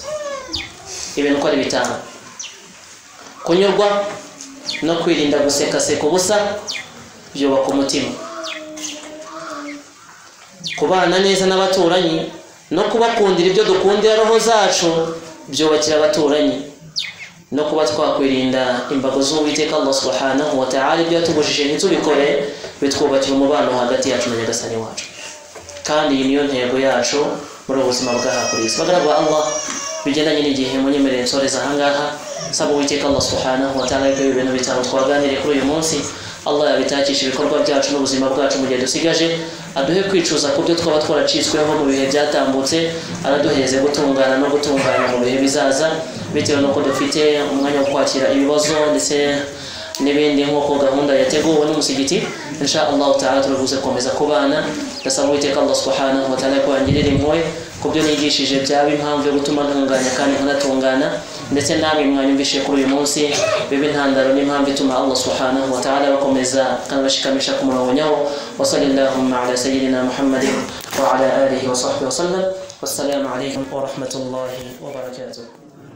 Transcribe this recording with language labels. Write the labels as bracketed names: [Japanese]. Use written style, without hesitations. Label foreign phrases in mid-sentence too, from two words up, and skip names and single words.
[Kinyarwanda] Ibintu ko ari bitanu: kunyurwa no kwirinda guseka ubusa byubaka umutima, kubana neza n'abaturanyi no kubakundira ibyo dukundira roho zacu byubakira abaturanyi, no kuba twakwirinda imbago z'Uwiteka [Arabic] الله سبحانه وتعالى [Kinyarwanda] ibyo yatubujije ntitubikore, bitwubakira umubano hagati yacu na Nyagasani wacu. kandi iyi niyo ntego yacu muri ubuzima bw'aha kuri isi. bagaragwa Allah bigendanye n'igihe munyemerere nsoreza ahangaha, saba Uwiteka [Arabic] الله سبحانه وتعالى [Kinyarwanda] ko ibintu bitanu twaganiriye kuri uyu munsi Allah yabitakisha ibikorwa byacu n'ubuzima bwacu mu gihe dusigaje, aduhe kwicuza ku byo twaba twaracitsweho mu bihe byatambutse, araduhereze gutungana no gutunganya mu bihe bizaza, bitewe n'uko dufite umwanya wo kwakira ibibazo ndetse n'ibindi nk'uko gahunda yateguwe n'umusigiti. [Arabic] إن شاء الله تعالى [Kinyarwanda] turabuze komeza kubana, ndasaba Uwiteka [Arabic] الله سبحانه وتعالى [Kinyarwanda] ko yangirira impuhwe ku byo nigishije byaba impamvu yo gutuma ntunganya kandi nkanatungana, ndetse namwe mwanyumvishe kuri uyu munsi bibe intandaro n'impamvu ituma [Arabic] الله سبحانه وتعالى [Kinyarwanda] bakomeza kanabashikamisha ku murongo nyawo. [Arabic] وصلى الله على سيدنا محمد وعلى آله وصحبه وسلم. والسلام عليكم ورحمة الله وبركاته.